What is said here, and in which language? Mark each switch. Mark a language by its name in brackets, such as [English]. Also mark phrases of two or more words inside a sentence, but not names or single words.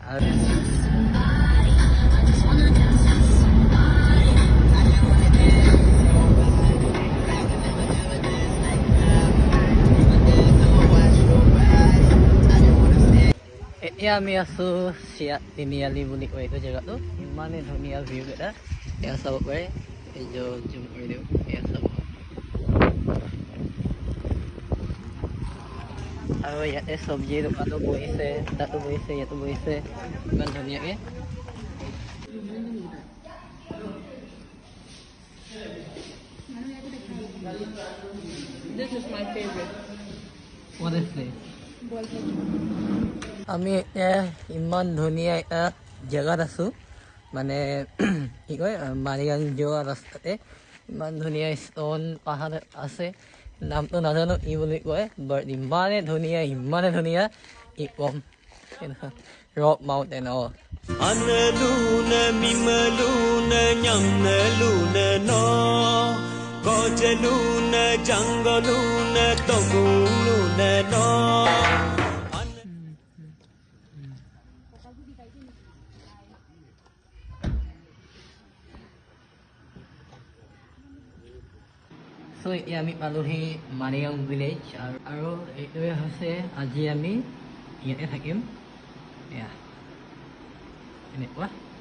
[Assamese] এতিয়া আমি আছো চিয়াত তিনিআলি বুলি কয় এইটো জেগাটো। ইমানেই ধুনীয়া ভিউ এটা, এয়া চাব পাৰে। এই যে জুম কৰি দিওঁ, এয়া চাব। আৰু ইয়াতে চব্জিৰ দোকানো বহিছে, তাতো বহিছে, ইয়াতো বহিছে, ইমান ধুনীয়াকে। [English] This is my favorite. What is this? [Assamese] আমি এতিয়া ইমান ধুনীয়া এটা জেগাত আছো, মানে কি কয় মাৰিয়াং যোৱা ৰাস্তাতে। ইমান ধুনীয়া ষ্টন পাহাৰ আছে, নামটো নাজানো কি বুলি কয়, বাট ইমানেই ধুনীয়া ই কম [English] rock mountain. Analuna mimaluna nyamnaluna no Kojaluna jangaluna toguluna no [Assamese] So এতিয়া আমি পালোহি মাৰিয়াং ভিলেজ, আৰু এইটোৱে হৈছে আজি আমি ইয়াতে থাকিম। এয়া এনেকুৱা।